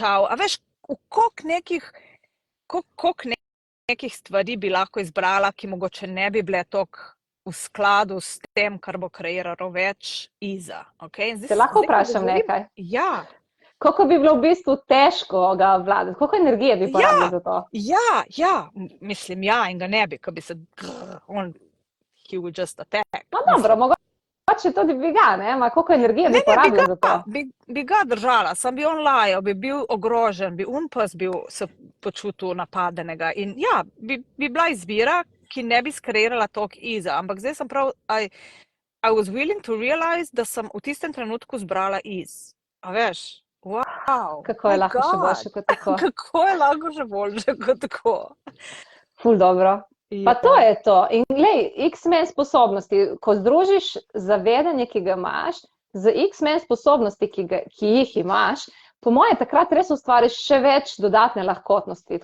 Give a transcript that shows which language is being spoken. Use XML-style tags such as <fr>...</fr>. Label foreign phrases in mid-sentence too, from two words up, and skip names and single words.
<sl>A veš, koliko nekih stvari bi lahko izbrala, ki mogoče ne bi bile toliko v skladu s tem, kar bo kreiralo več iza. Okay? Se lahko vprašam nekaj? Ja. Koliko bi bilo v bistvu težko ga vladati? Koliko energije bi porabili za to? Ja. Mislim, in ga ne bi, ko bi se...</sl> <en>he would just attack.</en> <sl>No dobro, mogoče tudi bi ga, ne? Ma koliko energije bi porabili za to? Bi ga držala, sam bi on lajal, bi bil ogrožen, bi pes bil se počutil napadenega. In ja, bi bila izbira, ki ne bi skreirala toliko iza, ampak zdaj sem prav,</sl> <en>I was willing to realize,</en> <sl>da sem v tistem trenutku zbrala iz. A veš, wow. Kako je lahko še boljše kot tako? Kako je lahko še boljše kot tako? Ful dobro. Pa to je to. In glej, X-Men sposobnosti, ko združiš zavedanje, ki ga imaš, z X-Men sposobnosti, ki jih imaš, po moje takrat res ustvariš še več dodatne lahkotnosti.</sl>